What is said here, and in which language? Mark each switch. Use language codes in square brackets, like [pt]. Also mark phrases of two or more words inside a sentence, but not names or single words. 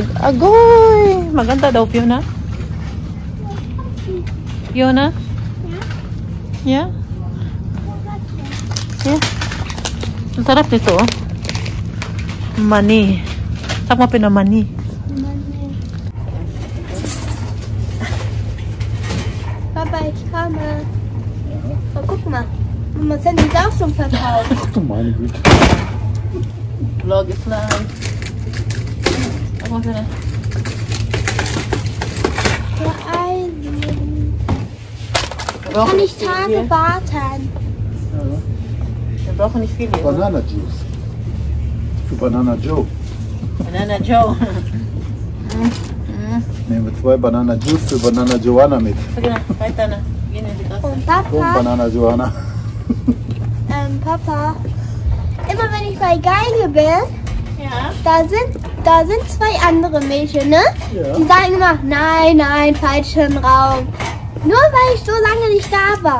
[tl] Agoy! Maganda daw, Fiona. Fiona? [en] Yeah? Yeah? [tl] Ang sarap nito, oh. Mani. Sag mo pinamani. [de] Papa, ich komme. Oh, guck mal. Mama Sandy ist auch schon verkauft. Ach du meine Güte. [en] Vlog is live. [de] Sag mal bitte. Der Eisen. Kann ich Tage warten? Wir brauchen nicht viel hier. [en] Banana Juice. [de] Für Banana Joe. Banana Joe. Nehmen wir 2 [en] Banana Juice [de] für Banana Joanna mit. [tl] Sige na, [de] weiter na. Gehen in die Tasse. Und Komm, Papa, Banana Joanna. Papa, immer wenn ich bei Geige bin, Ja. da sind 2 andere Mädchen, ne? Ja. Die sagen immer, nein, nein, falschen Raum. Nur weil ich so lange nicht da war.